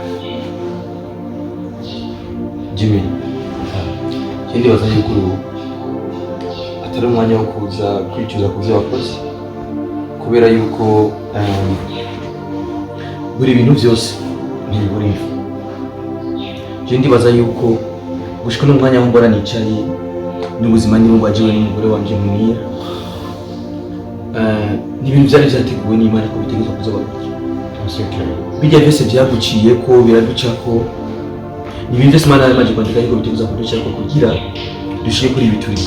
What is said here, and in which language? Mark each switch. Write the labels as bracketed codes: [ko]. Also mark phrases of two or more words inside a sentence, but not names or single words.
[rn] Jimmy, ikindi bazanye kuri ubu atari umwanya wo kuza kwicuza ku byo wakoze, kubera yuko buri bintu byose ntibibura imfu. Je ndibaza yuko gushika n'umwanya wo mbora nicaye n'ubuzima ndimo bwajiwe n'umugore wanje Munira, n'ibintu byari byateguwe n'Imana ko bitegerezwa kuzoba bijya byose byaguciye ko biraducako, ibintu byose Imana yamaze kwandika yuko bitegerezwa kuducako kugira dushire kuri ibi turi.